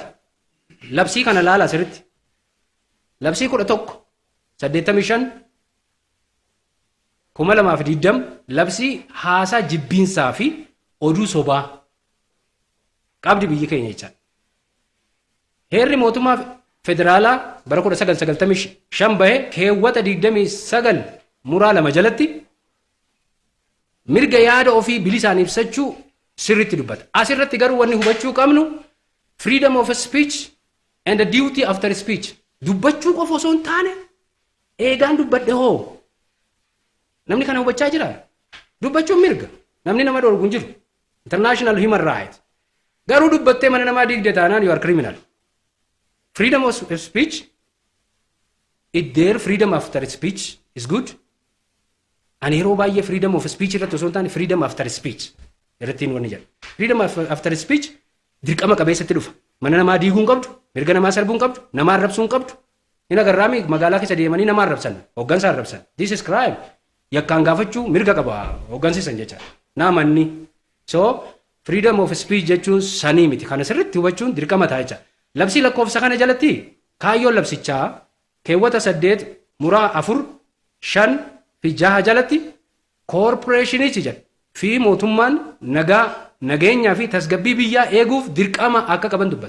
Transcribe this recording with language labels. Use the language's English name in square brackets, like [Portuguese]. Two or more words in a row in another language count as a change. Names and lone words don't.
[Oromo] Labsii kana laala asirratti. Labsii 1185 2020 labsii haasaa jibbiinsaa fi oduu sobaa qabdi biyyi keenya jecha. Heerri mootummaa federaalaa bara 1995 bahe keewwata 29 muraa 2 jalatti mirga yaada ofii bilisaan ibsachuu sirriitti dubbata. Asirratti garuu wanni hubachuu qabnu [English] freedom of speech and the duty after speech [Oromo] dubbachuu qofa osoo hin taane eegaan dubbadhe hoo namni kana hubachaa jira. Dubbachuun mirga namni nama dhorku hin jiru. [English] International human right. [Oromo] Garuu dubbattee mana namaa diigde taanaan [English] you are criminal. Freedom of speech it there freedom after speech is good. [Oromo] Ani yeroo baay'ee [English] freedom of speech [Oromo] irratti osoo hin taane [English] freedom after speech [Oromo] irrattiin wanni jedha. [English] Freedom after speech [Oromo] dirqama qabeessatti dhufa. Mana namaa diiguu hin qabdu, mirga namaa sarbuu hin qabdu, namaa arrabsuu hin qabdu. Hin agarraami magaalaa keessa deemanii namaa arrabsan, hooggansa arrabsan. [English] This is crime. [Oromo] Yakkaan gaafachuu mirga qaba hooggansiisan jecha. Naamanni. So [English] freedom of speech [Oromo] jechuun sanii miti. Kana sirriitti hubachuun dirqama ta'a jecha. Labsii lakkoofsa kana jalatti kaayyoon labsichaa keewwata 8 muraa 4 5 fi 6 jalatti koorporeeshinichi jedha. Fi mootummaan nageenyaa fi tasgabbii biyyaa eeguuf dirqama akka qaban dubbata.